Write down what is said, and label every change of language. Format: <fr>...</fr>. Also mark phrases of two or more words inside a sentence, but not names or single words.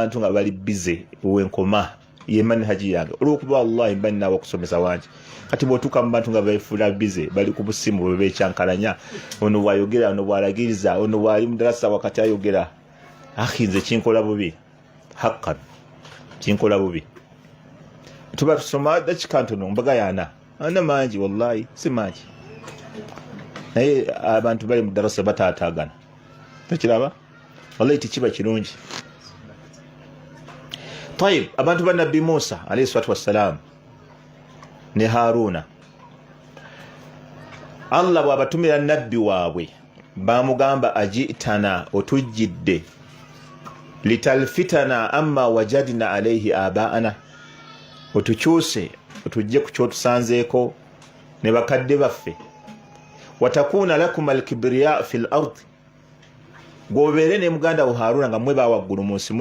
<lg>bantu nga bali bize wenkoma yemani haji yange olwokuba wallahi mba ninaaba okusomesa wangi kati bw'otuuka mu bantu nga befuula bize bali ku busimu bwe beekyankalanya ono bw'ayogera ono bw'alagiriza ono bw'ali mu darasa wakati ayogera nze kinkola bubi hakkan kinkola bubi tuba tusoma dakika ntono mbaga yana ana mangi wallahi si mangi naye abantu bali mu darasa bataataagana tekiraba wallahi tekiba kirungi tayib abantu ba nabbi Musa</lg> <ar>عليه الصلاة والسلام</ar> <lg>ne Haruna Allah bw'abatumira nabbi waabwe bamugamba ajitana otujjidde</lg> <ar>لتلفتنا عما وجدنا عليه</ar> <lg>abaana otukyuse otujje ku kyotusanzeeko ne bakadde baffe</lg> <ar>وتكون لكما الكبرياء في الأرض</ar> <lg>gwobeere ne muganda wo Haruna nga mwe bawaggulu mu nsi</lg>